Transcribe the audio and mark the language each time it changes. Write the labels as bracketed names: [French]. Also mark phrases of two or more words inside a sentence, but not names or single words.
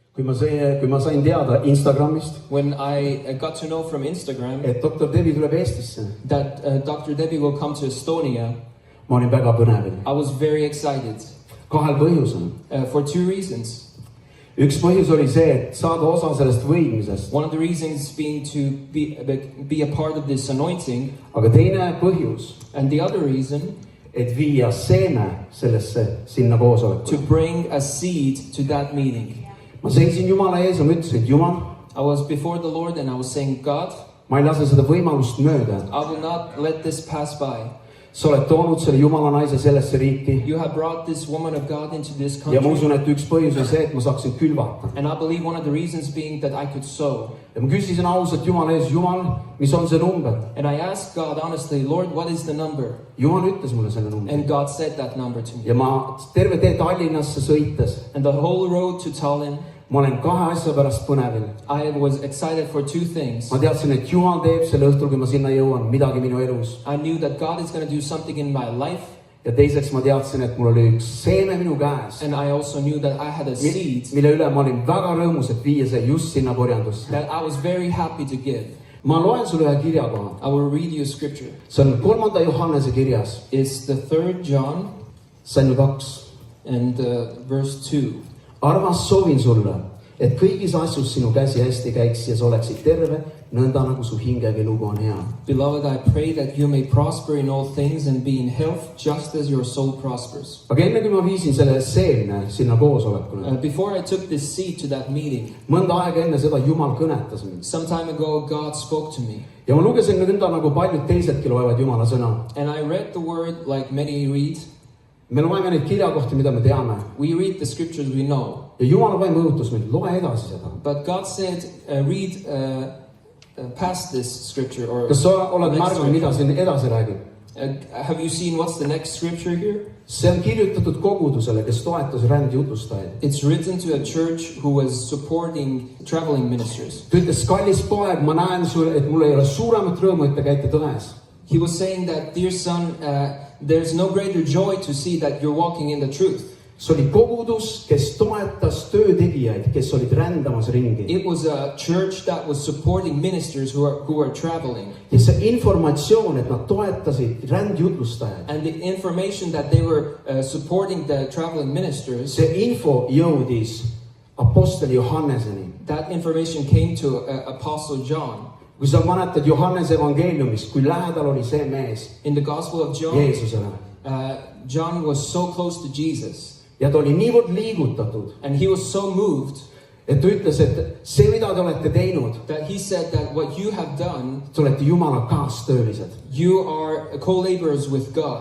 [Estonian] kui ma sain teada Instagramist, [English] when I got to know from Instagram [Estonian] et doktor Debbie tuleb Eestisse, [English] that Dr. Debbie will come to Estonia, [Estonian] ma olin väga põnevil. [English] I was very excited [Estonian] Kahel põhjusel. [English] for two reasons. [Estonian] Üks põhjus oli see, et saada osa sellest võidmisest. [English] One of the reasons being to be a part of this anointing, [Estonian] Aga teine põhjus, [English] and the other reason [Estonian] et viia seeme sinna [English] to [Estonian] koosolekule. [English] bring a seed to that meeting. [Estonian] Ma seisin Jumala ees ja ma ütlesin, et Jumal, [English] I was before the Lord and I was saying, God, [Estonian] ma ei lase seda võimalust mööda. [English] I will not let this pass by. [Estonian] Sa oled toonud selle Jumala naise sellesse riiki. [English] You have brought this woman of God into this [Estonian] Ja ma [English] country. [Estonian] usun, et üks põhjus on see, et ma saaksin külvata. [English] And I believe one of the reasons being that I could sow. [Estonian] Ja ma küsisin ausalt Jumala ees, Jumal, mis on see number? [English] And I asked God honestly, Lord, what is the number? [Estonian] Jumal ütles mulle selle numbri. [English] And God said that number to me. [Estonian] Ja ma terve tee Tallinnasse sõites, [English] And the whole road to Tallinn, [Estonian] ma olen kahe asja pärast põnevil. [English] I was excited for two things. [Estonian] Ma teadsin, et Jumal teeb selle õhtul, kui ma sinna jõuan, midagi minu elus. [English] I knew that God is going to do something in my life. [Estonian] Ja teiseks ma teadsin, et mul oli üks seeme minu käes, [English] And I also knew that I had a seed [Estonian] mille üle ma olin väga rõõmus, et viia see just sinna korjandusse. [English] that I was very happy to give. [Estonian] Ma loen sulle ühe kirjakoha. [English] I will read you a scripture. [Estonian] See on 3. Johannese kirjas, [English] It's the 3rd John [Estonian] salm 2. [English] and verse 2. [Estonian] Armas, soovin sulle, et kõigis asjus sinu käsi hästi käiks ja sa oleksid terve, nõnda nagu su hingegi lugu on hea. [English] Beloved, I pray that you may prosper in all things and be in health just as your soul prospers. [Estonian] Aga enne kui ma viisin selle seemne sinna koosolekule, [English] Before I took this seed to that meeting, [Estonian] mõnda aega enne seda Jumal kõnetas mind. [English] some time ago God spoke to me. [Estonian] Ja ma lugesin nõnda nagu paljud teisedki loevad Jumala sõna. [English] And I read the word like many read. [Estonian] Me loeme neid kirjakohti, mida me teame. [English] We read the scriptures we know. [Estonian] Ja Jumala vaim õhutas mind, loe edasi seda. [English] But God said, read past this scripture. Or [Estonian] Kas sa oled [English] the next [Estonian] märganud, mida [English] scripture. [Estonian] siin edasi räägib? [English] Have you seen what's the next scripture here? [Estonian] See on kirjutatud kogudusele, kes toetas rändjutustajaid. [English] It's written to a church who was supporting traveling ministers. [Estonian] Ta ütles, kallis poeg, ma näen sulle, et mul ei ole suuremat rõõmu, et te käite tões. [English] He was saying that, dear son, there's no greater joy to see that you're walking in the truth. [Estonian] See oli kogudus, kes toetas töötegijaid, kes olid rändamas ringi. [English] It was a church that was supporting ministers who are traveling. [Estonian] Ja see informatsioon, et nad toetasid rändjutlustajaid, [English] And the information that they were supporting the traveling ministers, [Estonian] see info jõudis apostel Johanneseni. [English] that information came to Apostle John. [Estonian] Kui sa mäletad Johannese evangeeliumist, kui lähedal oli see mees [English] In the Gospel of John, [Estonian] Jeesusele. [English] John was so close to Jesus. [Estonian] Ja ta oli niivõrd liigutatud, [English] And he was so moved [Estonian] et ta ütles, et see, mida te olete teinud, [English] that he said that what you have done, [Estonian] te olete Jumala kaastöölised. [English] you are co-laborers with God.